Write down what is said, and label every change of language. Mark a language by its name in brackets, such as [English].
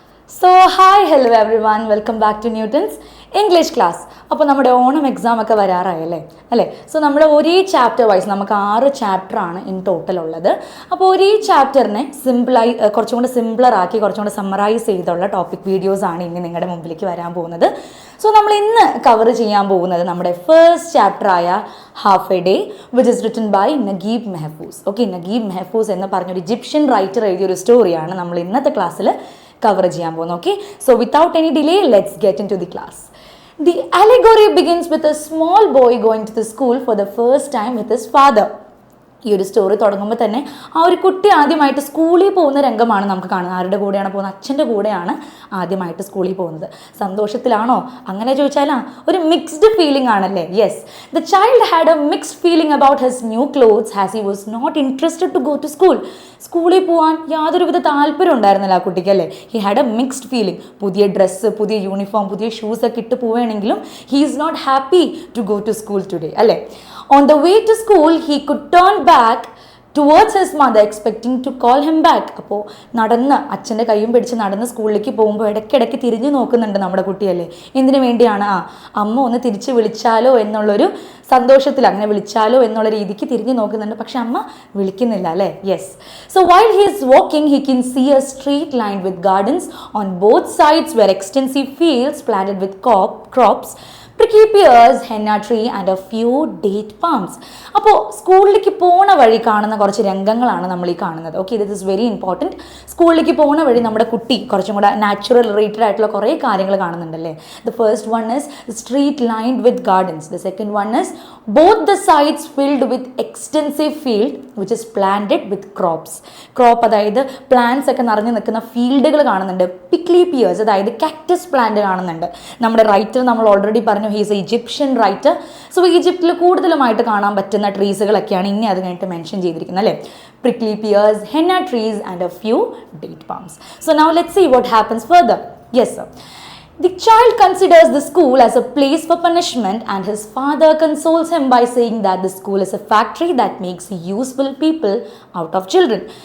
[English] So, hi, hello everyone, welcome back to Newton's English class. [Malayalam] അപ്പോൾ നമ്മുടെ Onam exam ഒക്കെ വരാറായല്ലേ അല്ലേ? സോ നമ്മൾ ഒരേ ചാപ്റ്റർ വൈസ് നമുക്ക് 6 ചാപ്റ്ററാണ് ഇൻ ടോട്ടൽ ഉള്ളത്. അപ്പോൾ ഒരേ ചാപ്റ്ററിനെ സിമ്പിളായി കുറച്ചും കൂടെ സിമ്പിളറാക്കി കുറച്ചും കൂടെ സമ്മറൈസ് ചെയ്തുള്ള ടോപ്പിക് വീഡിയോസാണ് ഇനി നിങ്ങളുടെ മുമ്പിലേക്ക് വരാൻ പോകുന്നത്. സോ നമ്മൾ ഇന്ന് കവർ ചെയ്യാൻ പോകുന്നത് നമ്മുടെ first ചാപ്റ്ററായ half A day which is written by നഗീബ് Mehfooz. Okay, നഗീബ് Mehfooz എന്ന് പറഞ്ഞൊരു ഈജിപ്ഷ്യൻ റൈറ്റർ എഴുതിയൊരു സ്റ്റോറിയാണ് നമ്മൾ ഇന്നത്തെ ക്ലാസ്സിൽ cover ചെയ്യാൻ പോകുന്നു. [English] Okay, so without any delay, let's get into the class. The allegory begins with a small boy going to the school for the first time with his father. [Malayalam] ഈ ഒരു story തുടങ്ങുമ്പോൾ തന്നെ ആ ഒരു കുട്ടി ആദ്യമായിട്ട് സ്കൂളിൽ പോകുന്ന രംഗമാണ് നമുക്ക് കാണുന്നത്. ആരുടെ കൂടെയാണ് പോകുന്നത്? അച്ഛൻ്റെ കൂടെയാണ് ആദ്യമായിട്ട് സ്കൂളിൽ പോകുന്നത്. സന്തോഷത്തിലാണോ? അങ്ങനെ ചോദിച്ചാൽ ഒരു മിക്സ്ഡ് ഫീലിംഗ് ആണല്ലേ? [English] Yes, the child had a mixed feeling about his new clothes as he was not interested to go to school. [Malayalam] സ്കൂളിൽ പോകാൻ യാതൊരുവിധ താല്പര്യം ഉണ്ടായിരുന്നില്ല ആ കുട്ടിക്ക് അല്ലേ? [English] He had a mixed feeling. [Malayalam] പുതിയ ഡ്രസ്സ്, പുതിയ യൂണിഫോം, പുതിയ ഷൂസ് ഒക്കെ ഇട്ട് പോവുകയാണെങ്കിലും [English] he is not happy to go to school today [Malayalam] അല്ലേ? [English] On the way to school, he could turn back towards his mother expecting to call him back. [Malayalam] അപ്പോൾ നടന്ന് അച്ഛൻ്റെ കൈയും പിടിച്ച് നടന്ന് സ്കൂളിലേക്ക് പോകുമ്പോൾ ഇടയ്ക്കിടയ്ക്ക് തിരിഞ്ഞു നോക്കുന്നുണ്ട് നമ്മുടെ കുട്ടിയല്ലേ. എന്തിനു വേണ്ടിയാണ്? അമ്മ ഒന്ന് തിരിച്ച് വിളിച്ചാലോ എന്നുള്ളൊരു സന്തോഷത്തിൽ, അങ്ങനെ വിളിച്ചാലോ എന്നുള്ള രീതിക്ക് തിരിഞ്ഞു നോക്കുന്നുണ്ട്. പക്ഷെ അമ്മ വിളിക്കുന്നില്ല അല്ലേ? [English] Yes. So while he is walking he can see a street line with gardens on both sides were extensive fields planted with crops, prickly pears, henna tree and a few date palms. [Malayalam] അപ്പോൾ സ്കൂളിലേക്ക് പോണ വഴി കാണുന്ന കുറച്ച് രംഗങ്ങളാണ് നമ്മൾ ഈ കാണുന്നത്. [English] Okay, this is very important. [Malayalam] സ്കൂളിലേക്ക് പോണ വഴി നമ്മുടെ കുട്ടി കുറച്ചും കൂടെ നാച്ചുറൽ റിലേറ്റഡ് ആയിട്ടുള്ള കുറേ കാര്യങ്ങൾ കാണുന്നുണ്ടല്ലേ? [English] The first one is street lined with gardens. The second one is both the sides filled with extensive field which is planted with crops. [Malayalam] Crop അതായത് പ്ലാന്റ്സ് ഒക്കെ നിറഞ്ഞു നിൽക്കുന്ന ഫീൽഡുകൾ കാണുന്നുണ്ട്. പിക്ലി പിയേഴ്സ് അതായത് കാക്ടസ് പ്ലാന്റ് കാണുന്നുണ്ട്. നമ്മുടെ റൈറ്റർ നമ്മൾ ഓൾറെഡി പറഞ്ഞു, [English] He's a Egyptian writer. [Malayalam] So ഈജിപ്തിൽ കൂടുതലുമായിട്ട് കാണാൻ പറ്റുന്ന ട്രീസുകളൊക്കെയാണ് ഇനി അത് കഴിഞ്ഞിട്ട് മെൻഷൻ ചെയ്തിരിക്കുന്നത് അല്ലേ? [English] prickly pears, henna trees and a few date palms. So now let's see what happens further. Yes sir. The child considers the school as a place for punishment and his father consoles him by saying that the school is a factory that makes useful people out of children.